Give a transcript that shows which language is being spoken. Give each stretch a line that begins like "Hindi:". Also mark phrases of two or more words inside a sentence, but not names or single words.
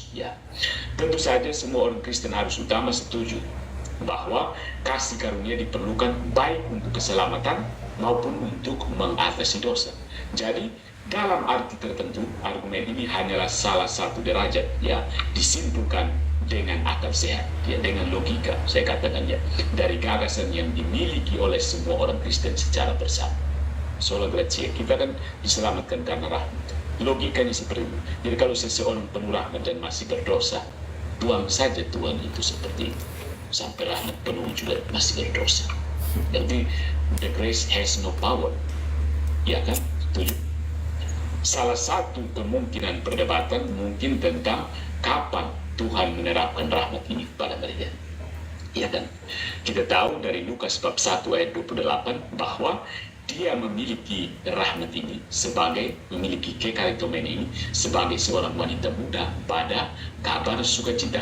Indonesian: Ya, tentu saja semua orang Kristen harus utama setuju bahwa kasih karunia diperlukan baik untuk keselamatan maupun untuk mengatasi dosa. Jadi, dalam arti tertentu, argumen ini hanyalah salah satu derajat, ya, disimpulkan dengan akal sehat, ya, dengan logika, saya katakan, ya, dari gagasan yang dimiliki oleh semua orang Kristen secara bersama.
Latin: Sola gratia,
Indonesian: kita kan diselamatkan karena rahmat. Logikanya seperti itu. Jadi kalau seseorang penuh rahmat dan masih berdosa, buang saja Tuhan itu seperti itu. Sampai rahmat penuh juga masih berdosa.
English: Jadi the grace has no power.
Indonesian: Ya kan? Setuju? Salah satu kemungkinan perdebatan mungkin tentang kapan Tuhan menerapkan rahmat ini kepada Maria. Ya kan? Kita tahu dari Lukas bab 1 ayat 28 bahwa dia memiliki rahmat ini memiliki kekaritomen ini sebagai seorang wanita muda pada kabar sukacita.